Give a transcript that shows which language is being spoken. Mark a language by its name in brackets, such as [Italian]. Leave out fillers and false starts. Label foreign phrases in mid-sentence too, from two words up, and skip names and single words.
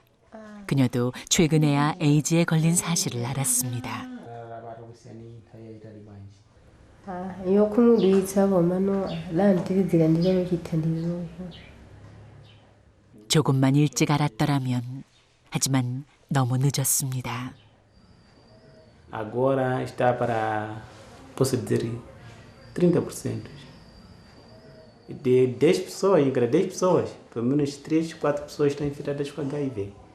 [Korean] 그녀도 최근에야 에이즈에 걸린 사실을 알았습니다. 조금만 일찍 알았더라면. 하지만 너무 늦었습니다. [Portuguese] Agora está para, posso dizer, 30%. De 10 pessoas, em cada 10 pessoas, pelo menos 3, 4 pessoas estão infectadas com HIV.